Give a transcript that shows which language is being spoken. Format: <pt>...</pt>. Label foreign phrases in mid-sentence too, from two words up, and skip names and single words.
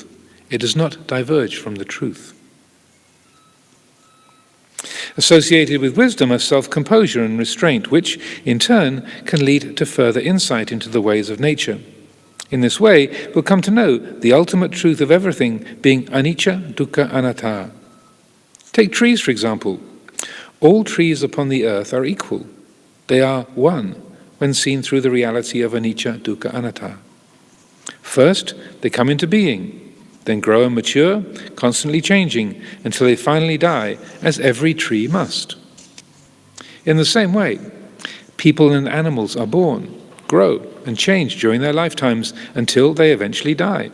<en>It does not diverge from the truth. Associated with wisdom are self-composure and restraint, which, in turn, can lead to further insight into the ways of nature. In this way, we'll come to know the ultimate truth of everything being</en> <pi>anicca, dukkha, anatta.</pi> <en>Take trees, for example. All trees upon the earth are equal. They are one when seen through the reality of</en> <pi>anicca, dukkha, anatta.</pi> <en>First, they come into being, then grow and mature, constantly changing, until they finally die, as every tree must. In the same way, people and animals are born, grow, and change during their lifetimes until they eventually die.</en>